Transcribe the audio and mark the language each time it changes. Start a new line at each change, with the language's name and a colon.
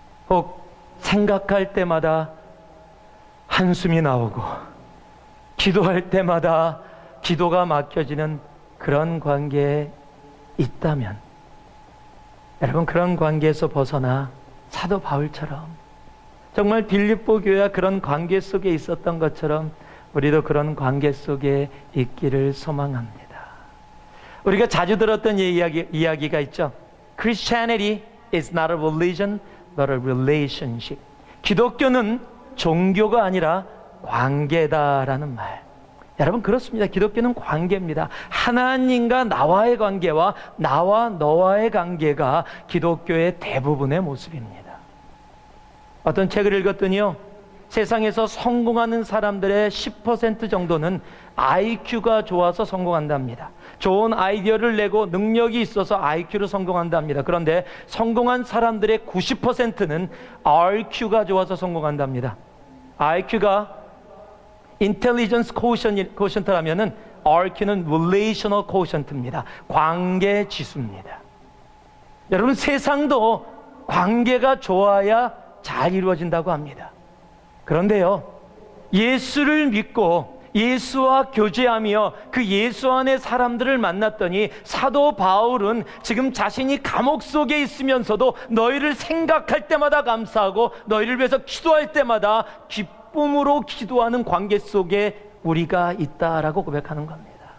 Korean: 혹 생각할 때마다 한숨이 나오고 기도할 때마다 기도가 막혀지는 그런 관계에 있다면 여러분, 그런 관계에서 벗어나 사도 바울처럼 정말 빌립보 교회와 그런 관계 속에 있었던 것처럼 우리도 그런 관계 속에 있기를 소망합니다. 우리가 자주 들었던 이야기가 있죠.
English: Christianity is not a religion but a relationship.
Korean: 기독교는 종교가 아니라 관계다라는 말. 여러분, 그렇습니다. 기독교는 관계입니다. 하나님과 나와의 관계와 나와 너와의 관계가 기독교의 대부분의 모습입니다. 어떤 책을 읽었더니요, 세상에서 성공하는 사람들의 10% 정도는 IQ가 좋아서 성공한답니다. 좋은 아이디어를 내고 능력이 있어서 IQ로 성공한답니다. 그런데 성공한 사람들의 90%는 RQ가 좋아서 성공한답니다. IQ가 Intelligence Quotient라면은 RQ는 Relational Quotient입니다. 관계 지수입니다. 여러분, 세상도 관계가 좋아야 잘 이루어진다고 합니다. 그런데요, 예수를 믿고 예수와 교제하며 그 예수 안에 사람들을 만났더니 사도 바울은 지금 자신이 감옥 속에 있으면서도 너희를 생각할 때마다 감사하고 너희를 위해서 기도할 때마다 기쁨으로 기도하는 관계 속에 우리가 있다라고 고백하는 겁니다.